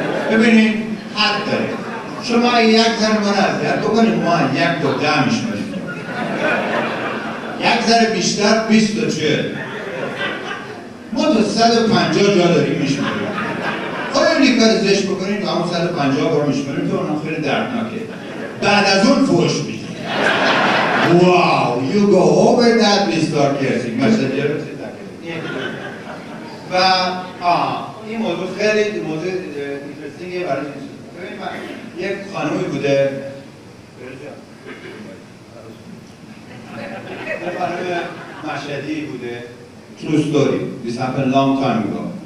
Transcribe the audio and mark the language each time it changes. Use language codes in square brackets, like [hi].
[fa] ببینید حد داره. شما یک ذره ما را اذیت بکنید، ما 1 تا 10 میشمریم. یک ذره بیشتر 20 تا 40. ما تا 150 جا داریم میشمریم. خیلی کار زشت بکنید تا همون 150 بار میشمریم که اونم خیلی دردناکه. بعد از اون فحش میدیم. [en] Wow, you go over that, we start cursing. [fa] مشهدی رو چه تکنید. و این موضوع خیلی موضوع اینترستینگه برای این. ببینید من یک خانومی بوده، یک خانوم مشهدی بوده، [en] true story, this happened long time ago.